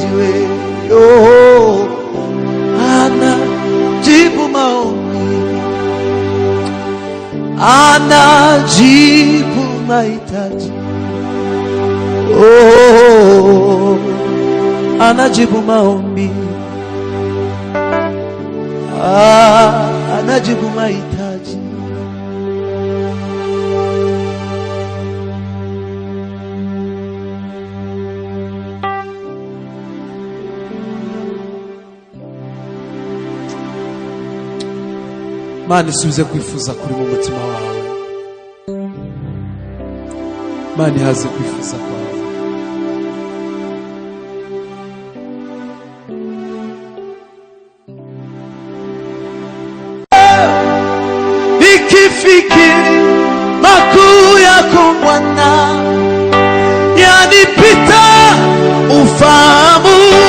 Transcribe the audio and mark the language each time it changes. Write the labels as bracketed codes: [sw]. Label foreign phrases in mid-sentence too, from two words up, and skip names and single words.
[sw] Wewe anajibu maombi, anajibu mahitaji. Anajibu maombi, anajibu mahitaji. [rw] Mana isubize kwifuza kuri mu mutima wawe, Mana haze kwifuza kwawe. [sw] Nikifikiri makuu yako Bwana, yanipita ufahamu.